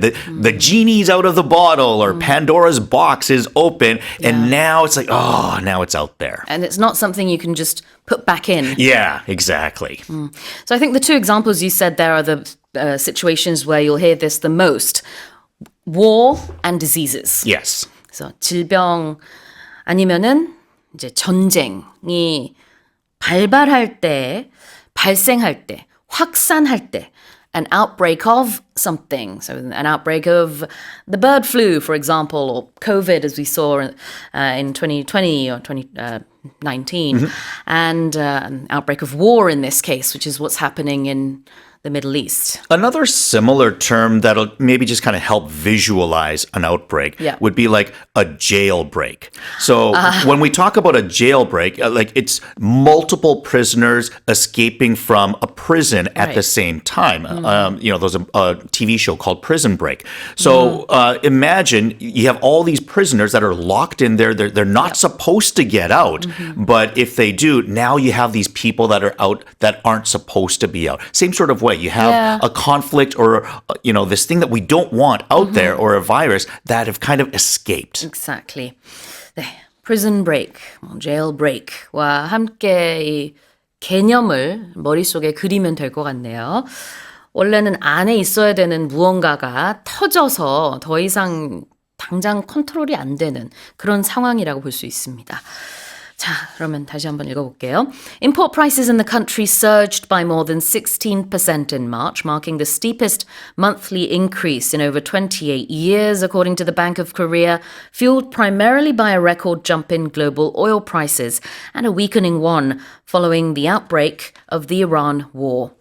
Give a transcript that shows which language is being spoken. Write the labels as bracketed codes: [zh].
[en] The genie's out of the bottle or Pandora's box is open and now it's like, oh, now it's out there. And it's not something you can just put back in. Yeah, exactly. So I think the two examples you said there are the situations where you'll hear this the most. War and diseases. Yes. [ko] 그래서 질병 아니면은 이제 전쟁이 발발할 때, 발생할 때, 확산할 때, [en] an outbreak of something. So an outbreak of the bird flu, for example, or COVID, as we saw in 2020 or 2019, and an outbreak of war in this case, which is what's happening in the Middle East. Another similar term that'll maybe just kind of help visualize an outbreak would be like a jailbreak. So when we talk about a jailbreak, like it's multiple prisoners escaping from a prison at the same time. There's a TV show called Prison Break. So imagine you have all these prisoners that are locked in there. They're not supposed to get out. But if they do, now you have these people that are out that aren't supposed to be out. Same sort of way. You have a conflict or, this thing that we don't want out there or a virus that have kind of escaped. Exactly. [ko] 네, prison break, jail break와 함께 이 개념을 머릿속에 그리면 될 것 같네요. 원래는 안에 있어야 되는 무언가가 터져서 더 이상 당장 컨트롤이 안 되는 그런 상황이라고 볼 수 있습니다. 자, 자, 그러면 다시 한번 읽어볼게요. [en] Import prices in the country surged by more than 16% in March, marking the steepest monthly increase in over 28 years, according to the Bank of Korea, fueled primarily by a record jump in global oil prices and a weakening won following the outbreak of the Iran war.